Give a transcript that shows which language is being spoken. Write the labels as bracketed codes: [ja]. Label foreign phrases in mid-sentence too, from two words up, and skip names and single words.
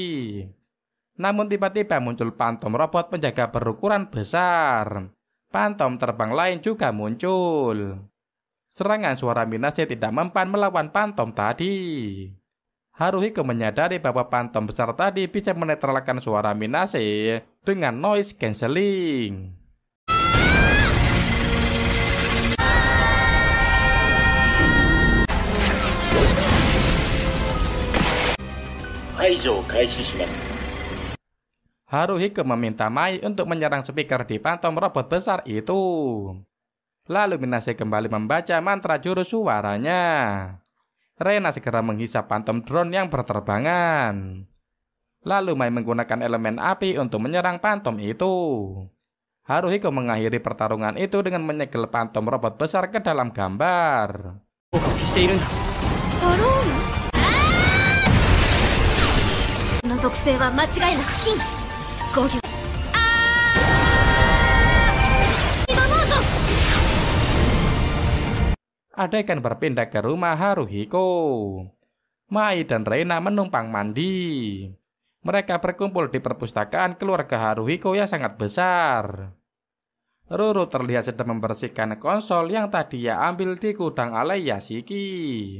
[id] Namun tiba-tiba muncul Pantom robot penjaga berukuran besar. Pantom terbang lain juga muncul. Serangan suara Minase tidak mempan melawan Pantom tadi. Haruhiko menyadari bahwa Pantom besar tadi bisa menetralkan suara Minase dengan [en] noise cancelling. [ja] 排除を開始します。 [id] Haruhiko meminta Mai untuk menyerang speaker di Pantom robot besar itu. Lalu Minase kembali membaca mantra jurus suaranya. Reina segera menghisap Pantom drone yang berterbangan. Lalu Mai menggunakan elemen api untuk menyerang Pantom itu. Haruhiko mengakhiri pertarungan itu dengan menyegel Pantom robot besar ke dalam gambar. [ja] パロームの属性は間違いなく金5秒今モード [id] Adegan berpindah ke rumah Haruhiko. Mai dan Reina menumpang mandi. Mereka berkumpul di perpustakaan keluarga Haruhiko yang sangat besar. Ruru terlihat sedang membersihkan konsol yang tadi ia ambil di gudang alai Yashiki.